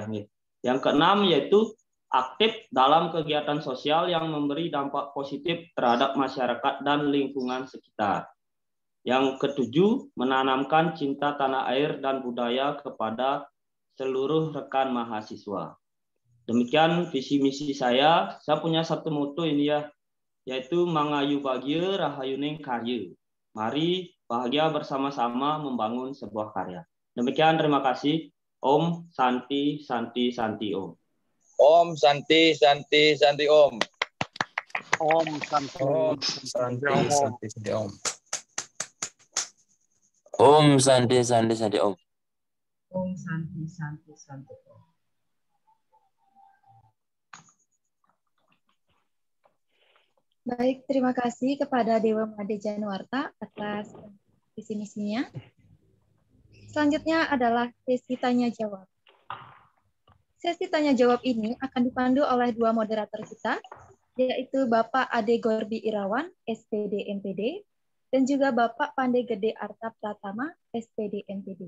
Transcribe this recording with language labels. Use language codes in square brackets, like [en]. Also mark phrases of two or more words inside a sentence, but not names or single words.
[id] Yang keenam yaitu aktif dalam kegiatan sosial yang memberi dampak positif terhadap masyarakat dan lingkungan sekitar. Yang ketujuh, menanamkan cinta tanah air dan budaya kepada seluruh rekan mahasiswa. Demikian visi misi saya. Saya punya satu moto ini ya, yaitu [jv] mangayu bagya rahayuning karya. [id] Mari bahagia bersama-sama membangun sebuah karya. Demikian, terima kasih. [sa] Om Santi Santi Santi Om. Om Santi Santi Santi Om. Om Santi Santi Santi Om. Om Santi Santi Santi Om. Om Santi Santi Santi Om. [id] Baik, terima kasih kepada Dewa Made Januarta atas visi misinya. Selanjutnya adalah sesi tanya jawab. Sesi tanya jawab ini akan dipandu oleh dua moderator kita, yaitu Bapak Ade Gorbi Irawan, SPD MPD, dan juga Bapak Pande Gede Arta Pratama, SPD MPD.